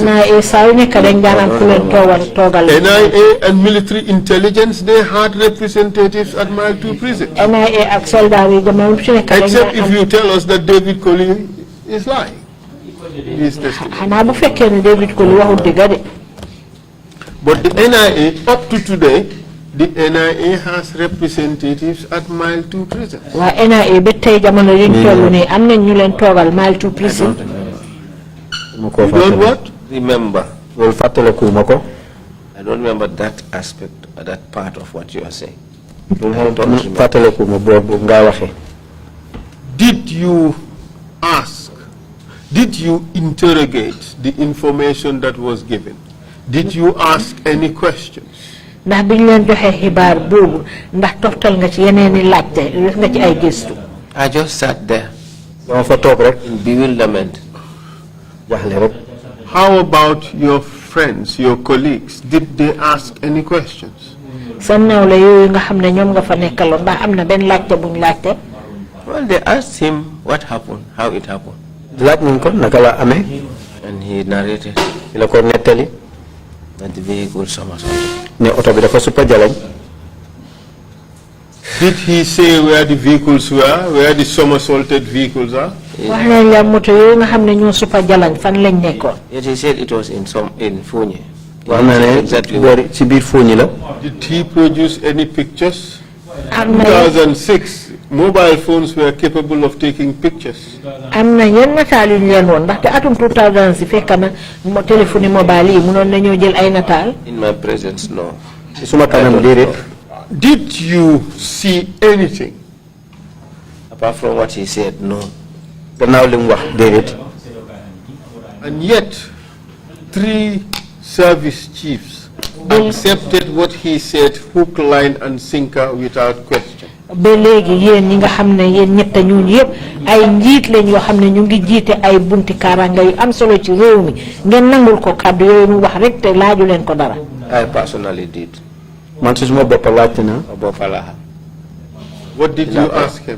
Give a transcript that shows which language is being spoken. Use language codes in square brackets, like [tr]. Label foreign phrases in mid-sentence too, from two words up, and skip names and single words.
[wo] NIA saa yu nekk dañ daan am ku leen toogal. [en] NIA and military intelligence, they had representatives at Mile 2 prison. [wo] NIA ak soldat yi jamono bu ci nekk dañ [en] Except [wo] daan [en] if you tell us that David Colley is lying. His testimony. [wo] xanaa bu fekkee ne David Colley waxul dëgg de. [en] But the NIA, up to today, the NIA has representatives at Mile 2 prison. [wo] waa NIA ba tey jamono yi ñu toll nii am nañ ñu leen toogal Mile 2 prison. [en] You don't what? Remember. [wo] loolu fàttalekuma ko. [en] I don't remember that aspect, that part of what you are saying. [wo] fàttalekuma boobu nga waxee. [en] Did you ask, did you interrogate the information that was given? Did you ask any questions? [wo] ndax biñ leen joxe xibaar boobu ndax toftal nga ci yeneen i laajte def nga ci ay gëstu. [en] I just sat there [wo] dama fa toog rek. [en] in bewilderment. [wo] jaaxle rek. [en] How about your friends, your colleagues? Did they ask any questions? [wo] sa nawle yooyu nga xam ne ñoom nga fa nekkaloon ndax am na benn laajte buñ laajte. [en] Well, they asked him what happened, how it happened. [wo] laaj nañ ko naka la amee. [en] And he narrated [wo] la ko nettali. [en] that the vehicle somersaulted. [wo] ne oto bi dafa suppa jalañ. [en] Did he say where the vehicles were, where the somersaulted vehicles are? [wo] wax nañ la moto yooyu nga xam ne ñoo suppa jalañ fan lañ nekkoon. [en] Yet he said it was in Funye. [wo] wax na ne boori ci biir Fuuñi la. [en] Did he produce any pictures? [wo] am na [en] 2006, mobile phones were capable of taking pictures. [wo] am na yenn nataal yu ñu leen woon ndaxte atum 2000 si fekk na [fr] téléphone mobile [wo] yi mënoon nañoo jël ay nataal. [en] In my presence, no. [wo] ci suma kanam déedéet. [en] Did you see anything? Apart from what he said, no. [wo] gannaaw li mu wax déedéet. [en] And yet, 3 service chiefs accepted what he said, hook, line, and sinker without question. [wo] ba léegi yéen ñi nga xam ne yéen ñett ñooñu yëpp ay njiit lañ yoo xam ne ñu ngi jiite ay bunti kaaraanga yu am solo ci réew mi ngeen nangul ko kàddu yooyu mu wax rek te laaju leen ko dara. [en] I personally did. [wo] man si suma bopp laajte na. [en] What did you ask him?